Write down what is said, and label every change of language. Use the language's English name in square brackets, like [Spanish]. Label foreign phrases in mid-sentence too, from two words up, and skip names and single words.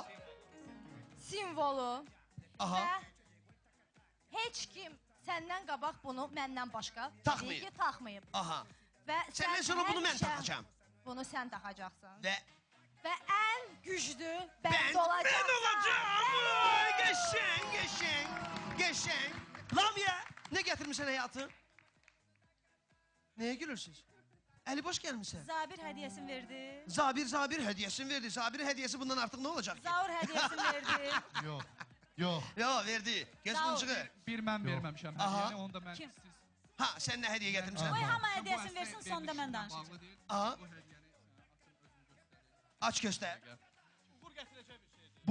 [Azerbaijani] simvolu aha. və heç kim səndən qabaq bunu məndən başqa Taxmayıb. təbii ki, taxmayıb. Aha. Və Səndən sonra bunu mən həmişə taxacağam. Bunu sən taxacaqsan. Və Və ən güclü ben bənd olacaqsan. olacağım. Geçen. [Turkish] Lamia, ne getirmişsin hayatım? Neye gülürsünüz? Eli boş gelmişsin. [Azerbaijani] Zabir hədiyəsini verdi. [Turkish] Zabir hediyesini verdi. Zabir hediyesi bundan artık ne olacak? [Azerbaijani] Zaur hədiyəsini verdi. Yox. Ya verdi. Göz Sağ ol. mıncığı. Bir mən verməmişəm Aha. hədiyəni, onu da mən Kim? siz. [Turkish] Ha, sen ne hediye getirmişsin? [Azerbaijani] Qoy hamı Bu hədiyəsini əslində versin, sonda mən verilişimlə danışacağım. bağlı deyil. Aha. Bu hədiyəni sən açın özün göstərin. [Turkish] Aç göster.